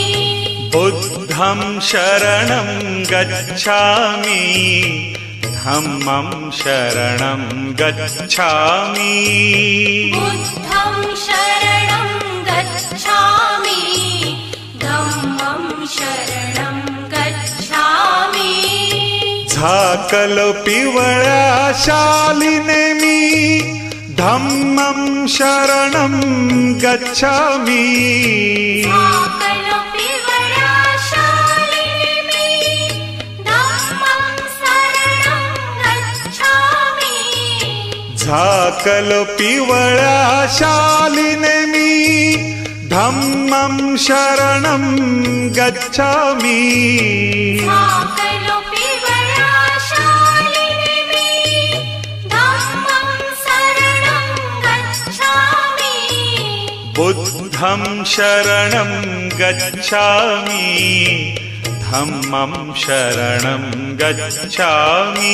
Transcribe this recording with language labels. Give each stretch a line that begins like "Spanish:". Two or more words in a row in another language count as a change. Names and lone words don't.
Pali: बुद्धं शरणं गच्छामि धम्मं शरणं गच्छामि बुद्धं शरणं गच्छामि धम्मं शरणं गच्छामि
Marathi: झाकल पिवळ्या शालिने मी
Pali: धम्मं शरणं गच्छामि
Marathi: झाकल पिवळ्या शालिनी
Pali: धम्मं शरणं गच्छामि
Marathi: झाकल पिवळ्या शालिने मी
Pali: धम्मं शरणं गच्छामि
Marathi: झाकल पिवळ्या शालिनी
Pali: धम्मं शरणं गच्छामि बुद्धं बुद्धं शरणं गच्छामि धम्मं शरणं गच्छामि